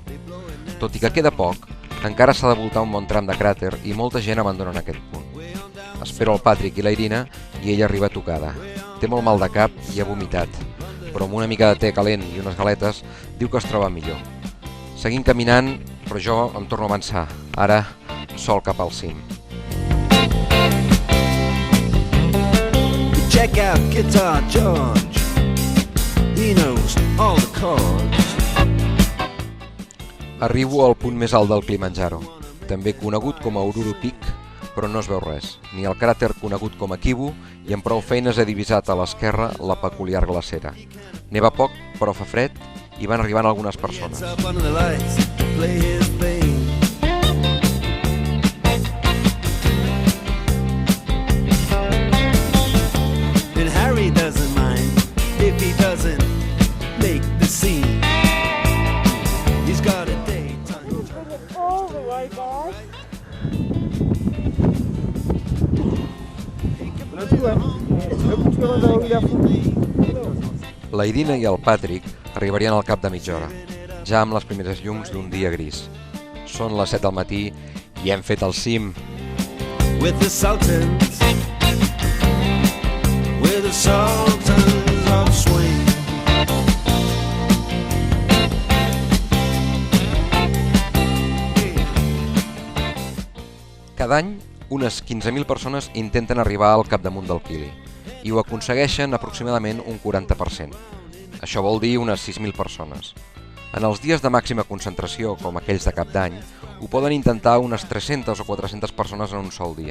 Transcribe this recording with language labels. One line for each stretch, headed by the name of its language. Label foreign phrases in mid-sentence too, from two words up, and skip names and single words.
Catalan: Tot i que queda poc, encara s'ha de voltar un bon tram de cràter i molta gent abandona en aquest punt. Espero el Patrick i la Irina i ella arriba tocada. Té molt mal de cap i ha vomitat, però amb una mica de te calent i unes galetes diu que es troba millor. Seguim caminant, però jo em torno a avançar, ara sol cap al cim.
English: Check out Guitar George. He knows all the chords.
Catalan: Arribo al punt més alt del Kilimanjaro, també conegut com a Ururu Peak, però no es veu res, ni el cràter conegut com a Kivu, i amb prou feines he divisat a l'esquerra la peculiar glacera. Neva poc, però fa fred, i van arribant algunes persones.
English: And Harry doesn't mind if he doesn't make the scene. He's got a daytime. Oh my God.
Catalan: La Irina i el Patrick arribarien al cap de mitja hora, ja amb les primeres llums d'un dia gris. Són les 7 del matí i hem fet el cim.
English: With the Sultans, with the Sultans of Swing.
Catalan: Cada any, unes 15.000 persones intenten arribar al capdamunt del Kili i ho aconsegueixen aproximadament un 40%. Això vol dir unes 6.000 persones. En els dies de màxima concentració, com aquells de cap d'any, ho poden intentar unes 300 o 400 persones en un sol dia.